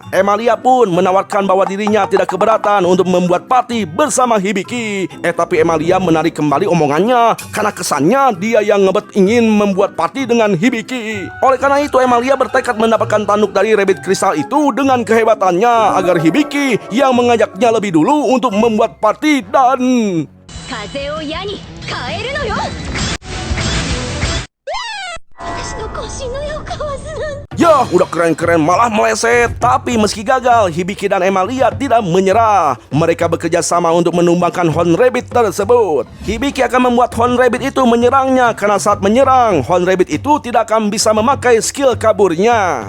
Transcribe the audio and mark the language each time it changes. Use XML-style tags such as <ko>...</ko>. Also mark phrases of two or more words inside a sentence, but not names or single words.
<id>Emilia pun menawarkan bahwa dirinya tidak keberatan untuk membuat parti bersama Hibiki. Tapi Emilia menarik kembali omongannya karena kesannya dia yang ngebet ingin membuat party dengan Hibiki. Oleh karena itu Emilia bertekad mendapatkan tanduk dari Rabbit Crystal itu dengan kehebatannya agar Hibiki yang mengajaknya lebih dulu untuk membuat party dan</id> <ja>風を矢に変えるのよ私の腰のよかわすなんて</ja> <id>ya, udah keren-keren malah meleset. Tapi meski gagal, Hibiki dan Emilia tidak menyerah. Mereka bekerja sama untuk menumbangkan Horn Rabbit tersebut. Hibiki akan membuat Horn Rabbit itu menyerangnya karena saat menyerang, Horn Rabbit itu tidak akan bisa memakai skill kaburnya.</id>